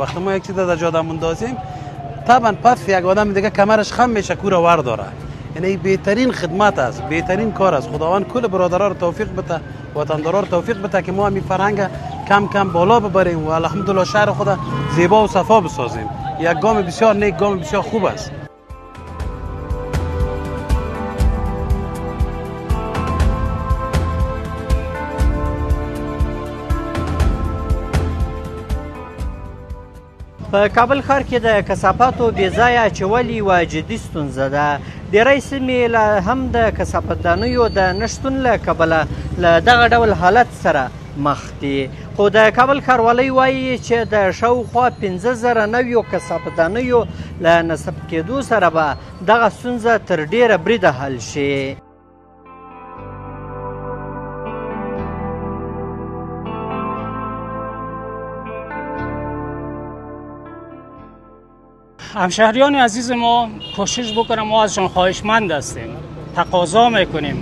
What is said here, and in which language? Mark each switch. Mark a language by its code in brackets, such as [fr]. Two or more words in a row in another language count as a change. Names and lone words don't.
[fa] وقتی ما یک چیز در جاده مندازیم، طبعا پس یک آدم دیگه کمرش خم میشه، کور ور داره. یعنی بهترین خدمت است، بهترین کار است. خداوند کل برادرها رو توفیق بده، وطندارا رو توفیق بده که ما همین فرهنگ کم کم بالا ببریم و الحمدلله شهر خود زیبا و صفا بسازیم. یک گام بسیار نیک، گام بسیار خوب است. [ps] په کابل ښار کې د کثافاتو بې ځایه اچول یوه جدي ستونزه ده. ډېری سیمې هم د کثافتدانیو د نه شتون له کبله له دغه ډول حالت سره مخ دي. خو د کابل ښاروالۍ وایي چې د شاوخوا 15,000 نویو کثافتدانیو له نصب کېدو سره به دغه ستونزه تر ډېره بریده حل شي. [fa] همشهریان عزیز ما کوشش بکنم، ما ازشان خواهشمند هستیم، تقاضا میکنیم.